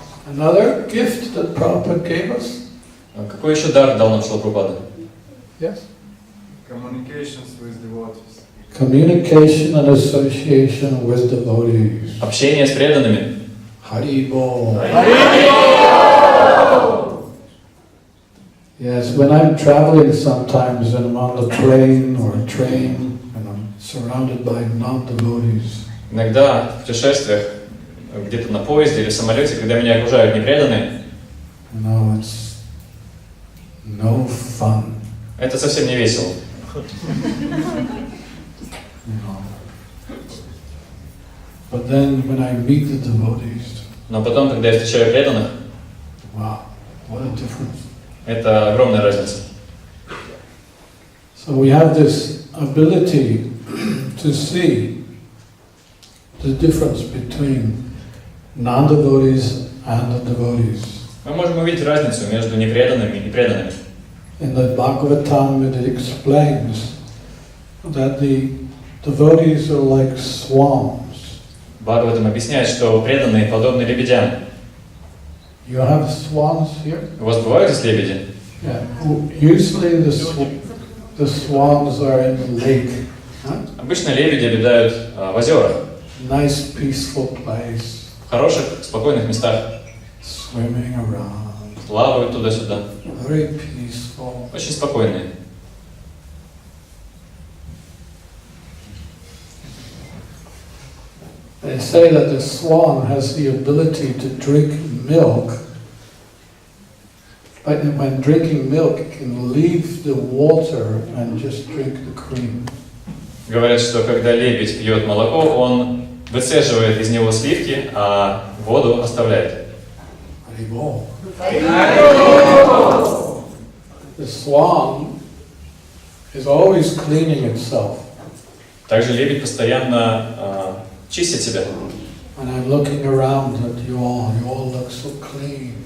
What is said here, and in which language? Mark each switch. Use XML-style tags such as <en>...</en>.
<en>Another gift that Prabhupada gave us?</en> <ru>Какой еще дар дал нам Шрила Прабхупада?</ru> <en>Yes? Communications with devotees. Communication and association with devotees.</en> <ru>Общение с преданными. Haribol.</ru> <en>Yes, when I'm traveling sometimes and I'm on the plane or a train and I'm surrounded by non-devotees,</en> <ru>Иногда в путешествиях, где-то на поезде или в самолете, когда меня окружают непреданные,</ru> <en>you know, it's no fun.</en> <ru>это совсем не весело.</ru> <en>You know. But then when I meet the devotees,</en> <ru>Но потом, когда я встречаю преданных,</ru> <en>wow, what a difference.</en> <ru>это огромная разница.</ru> <en>So we have this ability to see the difference between non-devotees and the devotees.</en> <ru>Мы можем увидеть разницу между непреданными и преданными.</ru> <en>In the Bhagavatam it explains that the devotees are like swans.</en> <ru>Бхагаватам объясняет, что преданные подобны лебедям.</ru> <en>You have swans here?</en> <ru>У вас бывают здесь лебеди?</ru> <en>Yeah. Usually the swans are in the lake. Huh?</en> <ru>Обычно лебеди обитают в озерах,</ru> <en>Nice peaceful place,</en> <ru>в хороших, спокойных местах,</ru> <en>swimming around,</en> <ru>плавают туда-сюда,</ru> <en>very peaceful.</en> <ru>очень спокойные.</ru> <en>They say that the swan has the ability to drink milk, but when drinking milk, it can leave the water and just drink the cream.</en> <ru>Говорят, что когда лебедь пьет молоко, он выцеживает из него сливки, а воду оставляет. Haribol.</ru> <en>The swan is always cleaning itself.</en> <ru>Также лебедь постоянно чистит себя.</ru> <en>And I'm looking around at you all look so clean.</en>